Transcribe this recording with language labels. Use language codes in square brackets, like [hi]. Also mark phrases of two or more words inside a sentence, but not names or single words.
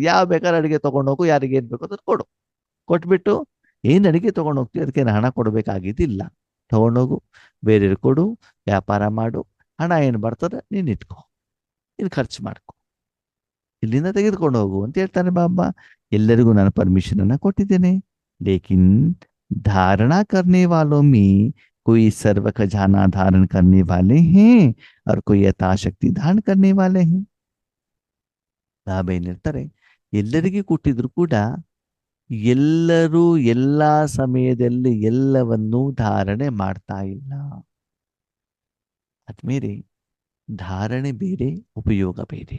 [kn] ಯಾವ ಬೇಕಾದ್ರೆ ಅಡಿಗೆ ತೊಗೊಂಡೋಗು, ಯಾರಿಗೆ ಏನು ಬೇಕೋ ಅದನ್ನು ಕೊಡು. ಕೊಟ್ಬಿಟ್ಟು ಏನು ಅಡಿಗೆ ತೊಗೊಂಡು ಹೋಗ್ತೀವಿ ಅದಕ್ಕೆ ಹಣ ಕೊಡಬೇಕಾಗಿದ್ದಿಲ್ಲ, ತೊಗೊಂಡೋಗು, ಬೇರೆಯವ್ರಿಗೆ ಕೊಡು, ವ್ಯಾಪಾರ ಮಾಡು, ಹಣ ಏನು ಬರ್ತದೆ ನೀನು ಇಟ್ಕೋ, ನೀನು ಖರ್ಚು ಮಾಡ್ಕೊ, ಇಲ್ಲಿಂದ ತೆಗೆದುಕೊಂಡು ಹೋಗು ಅಂತ ಹೇಳ್ತಾನೆ ಬಾಬಾ. ಎಲ್ಲರಿಗೂ ನಾನು ಪರ್ಮಿಷನ್ ಅನ್ನ ಕೊಟ್ಟಿದ್ದೇನೆ. [hi] ಲೇಕಿನ್ धारणा करने वालों में कोई सर्व खजाना धारण करने वाले हैं और कोई यथाशक्ति धारण करने वाले हैं. [kn] ಬಾಬಾ ಏನ್ ಹೇಳ್ತಾರೆ, ಎಲ್ಲರಿಗೂ ಕೊಟ್ಟಿದ್ರು ಕೂಡ ಎಲ್ಲರೂ ಎಲ್ಲ ಸಮಯದಲ್ಲಿ ಎಲ್ಲವನ್ನೂ ಧಾರಣೆ ಮಾಡ್ತಾ ಇಲ್ಲ. ಆದ್ಮೇಲೆ ಧಾರಣೆ ಬೇರೆ, ಉಪಯೋಗ ಬೇರೆ.